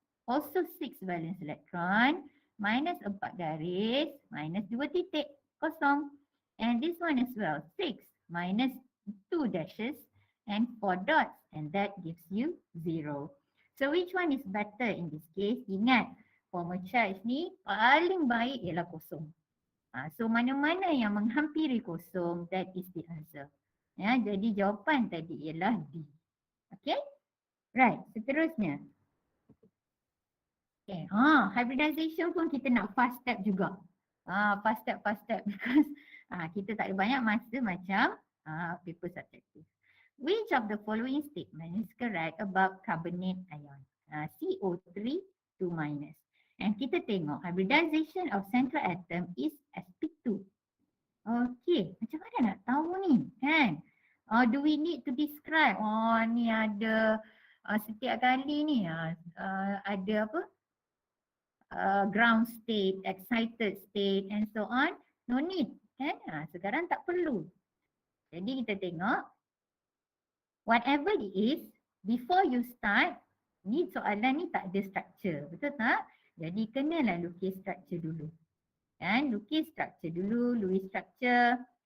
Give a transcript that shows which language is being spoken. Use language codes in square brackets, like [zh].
[en] Also 6 valence electron, minus 4 [ms] garis, [en] minus 2 [ms] titik, kosong. [en] And this one as well, 6 minus 2 dashes and 4 dots, and that gives you 0. So which one is better in this case? [ms] Ingat, formal charge ni paling baik ialah kosong. So mana-mana yang menghampiri kosong, [en] that is the answer. [ms] Jadi jawapan tadi ialah D. Okay? Right, seterusnya. Okay. Hybridization pun kita nak fast step juga. [en] Fast step because [ms] kita tak ada banyak masa macam paper subjective. [en] Which of the following statement is correct about carbonate ion? CO3 2 minus. And [ms] kita tengok [en] hybridization of central atom is sp2. [ms] Okay, macam mana nak tahu ni kan? [en] Do we need to describe? [ms] Ni ada setiap kali ni ada apa? [en] Ground state, excited state and so on. No need [ms] kan? Sekarang tak perlu. Jadi kita tengok [en] whatever it is, before you start, [ms] ni soalan ni tak ada structure, betul tak? Jadi kenalah lukis structure dulu. Kan? Lukis structure dulu, Lewis structure.